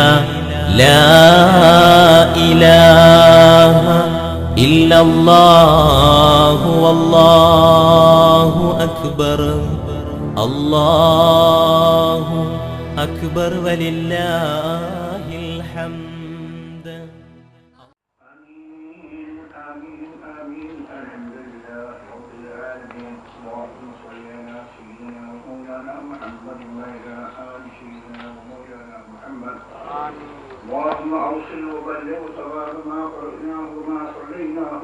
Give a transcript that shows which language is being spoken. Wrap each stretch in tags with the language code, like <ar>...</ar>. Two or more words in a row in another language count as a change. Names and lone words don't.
<ar>لا إله إلا الله الله أكبر. الله أكبر ولله الحمد. اللهم أوصل وبلغ ثواب ما قرأناه وما صليناه</ar>